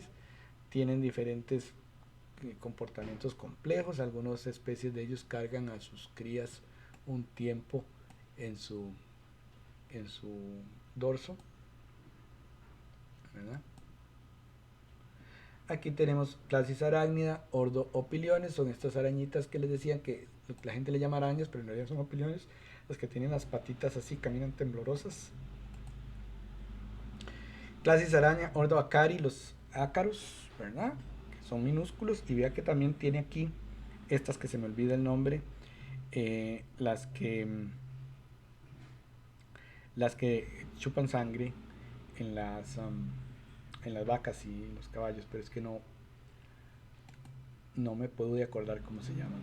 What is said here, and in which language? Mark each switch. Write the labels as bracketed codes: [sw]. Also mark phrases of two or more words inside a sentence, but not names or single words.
[es] Tienen diferentes comportamientos complejos. Algunas especies de ellos cargan a sus crías un tiempo en su dorso, ¿verdad? Aquí tenemos Clasis arácnida, ordo opiliones. Son estas arañitas que les decían que la gente le llama arañas, pero en realidad son opiliones, las que tienen las patitas así, caminan temblorosas. Clasis araña, ordo acari, los ácaros, ¿verdad? Que son minúsculos. Y vea que también tiene aquí estas que se me olvida el nombre, las que chupan sangre en las vacas y los caballos, pero es que no me puedo de acordar cómo se llaman.